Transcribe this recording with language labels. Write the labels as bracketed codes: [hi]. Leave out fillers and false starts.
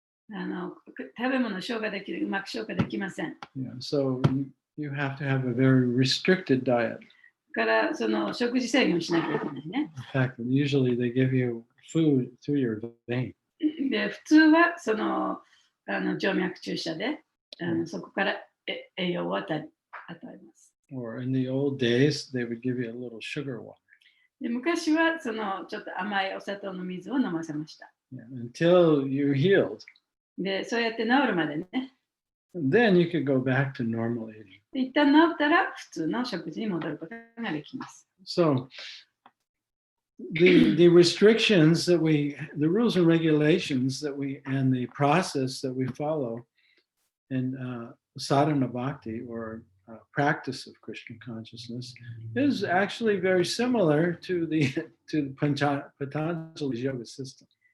[ja] 食べ物を消化できる、うまく消化できません。 [en] Yeah, so you have to have a very restricted diet. [ja] から食事制限をしなきゃいけないね。 [en] In fact, usually they give you food through your vein. [ja] で普通は静脈注射でそこから栄養を与えます。 [en] Or in the old days, they would give you a little sugar water. [ja] で昔はちょっと甘いお砂糖の水を飲ませました。 [en] Yeah, until you're healed. [ja] でそうやって治るまでね。 [en] Then you could go back to normal eating. [ja] で一旦治ったら普通の食事に戻ることができます。 [en] So the restrictions that the rules and regulations that and the process that we follow in sadhana bhakti or practice of Krishna consciousness is actually very similar to the Patanjali's yoga system.